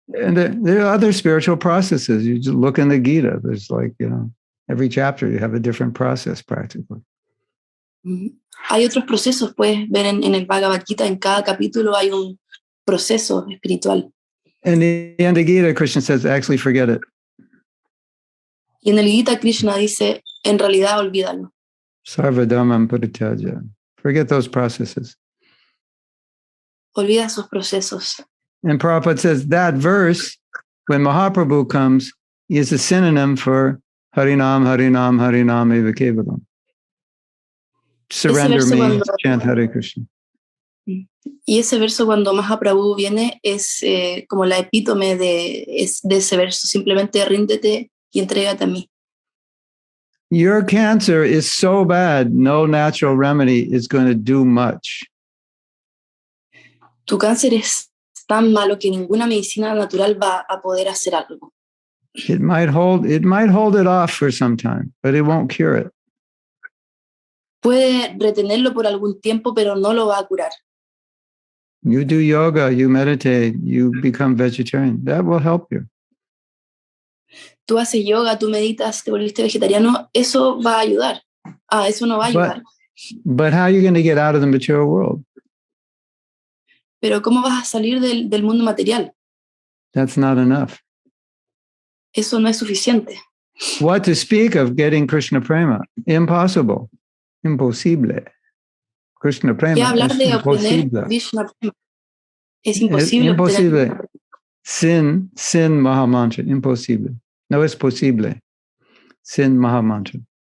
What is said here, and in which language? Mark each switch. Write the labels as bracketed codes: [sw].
[en] And there are other spiritual processes. You just look in the Gita. There's like, you know, every chapter you have a different process practically. [es] Hay otros procesos, puedes ver en el Bhagavad Gita, en cada capítulo hay un proceso espiritual. [en] And in the Gita, Krishna says, actually forget it. [es] Y en el Gita Krishna dice, en realidad olvídalo. [sa] Sarvadhamam parityaja. [en] Forget those processes. [es] Olvida esos procesos. [en] And Prabhupada says that verse, when Mahaprabhu comes, is a synonym for Harinam, Harinam, Harinam eva kevalam. Surrender means chant Hare Krishna. [es] Y ese verso cuando Mahaprabhu viene es como la epítome de ese verso, simplemente ríndete y entrégate a mí. [en] Your cancer is so bad, no natural remedy is going to do much. [es] Tu cáncer es tan malo que ninguna medicina natural va a poder hacer algo. [en] It might hold it off for some time, but it won't cure it. [es] Puede retenerlo por algún tiempo, pero no lo va a curar. [en] You do yoga, you meditate, you become vegetarian. That will help you. [es] Tú haces yoga, tú meditas, te volviste vegetariano, eso va a ayudar. Eso no va a ayudar. [en] But how are you going to get out of the material world? [es] Pero ¿cómo vas a salir del mundo material? [en] That's not enough. [es] Eso no es suficiente. [en] What to speak of getting Krishna prema? Impossible. [es] Imposible. [en] Krishna prema [es] ¿Qué hablar es de obtener imposible. Krishna prema? Es imposible. Es imposible. Sin Mahamantra. Imposible. No es posible. Sin Mahamantra.